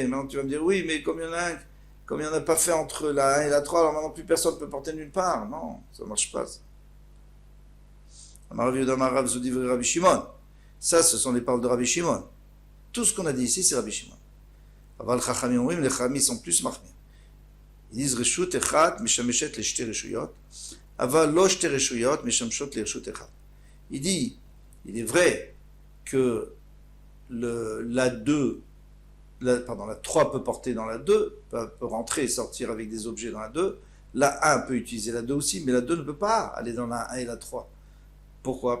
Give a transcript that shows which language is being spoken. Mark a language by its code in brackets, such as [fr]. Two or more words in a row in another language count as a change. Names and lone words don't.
[fr] Maintenant tu vas me dire, oui, mais comme il n'y en a pas fait entre la 1 et la 3, alors maintenant plus personne ne peut porter nulle part. Non, ça ne marche pas. Ça, ce sont les paroles de Rabbi Shimon. Tout ce qu'on a dit ici, c'est Rabbi Shimon. [he] אבל חכמים אומרים, [fr] les Chachamim sont plus marqués. Ils disent [he] רשות אחת משמשת לשתי רשויות, אבל לא שתי רשויות משמשות לרשות אחת. [fr] Il est vrai que la 3 peut porter dans la 2, peut rentrer et sortir avec des objets dans la 2, la 1 peut utiliser la 2 aussi, mais la 2 ne peut pas aller dans la 1 et la 3. Pourquoi?